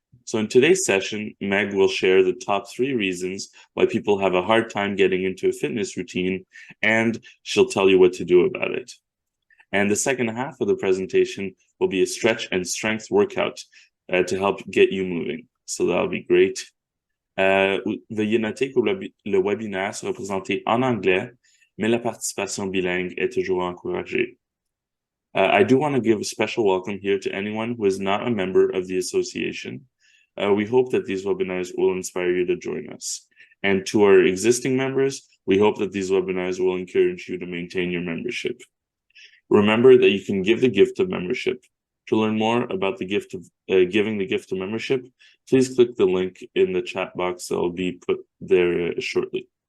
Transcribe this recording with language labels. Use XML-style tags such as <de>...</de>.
<en>So in today's session, Meg will share the top 3 reasons why people have a hard time getting into a fitness routine, and she'll tell you what to do about it. And the second half of the presentation will be a stretch and strength workout to help get you moving. So that'll be great.</en> <fr>Veuillez noter que le webinaire sera présenté en anglais, mais la participation bilingue est toujours encouragée.</fr> <en>I do want to give a special welcome here to anyone who is not a member of the association. We hope that these webinars will inspire you to join us. And to our existing members, we hope that these webinars will encourage you to maintain your membership. Remember that you can give the gift of membership. To learn more about the gift of giving the gift of membership, please click the link in the chat box that will be put there shortly.</en>